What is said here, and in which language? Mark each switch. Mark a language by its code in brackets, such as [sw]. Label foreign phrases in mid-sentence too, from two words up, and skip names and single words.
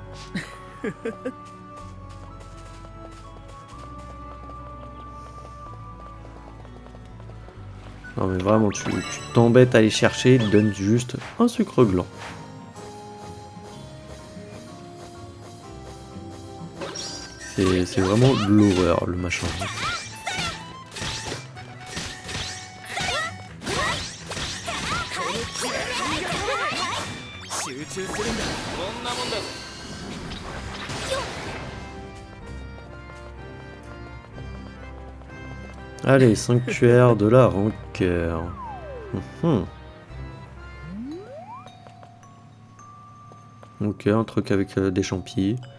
[fr] Non mais vraiment, tu t'embêtes à aller chercher, il te donne juste un sucre gland. C'est vraiment de l'horreur le machin. [ja] 集中するんだ。こんなもんだ。 [fr] Allez, sanctuaire de la rancœur. Ok, un truc avec des champis.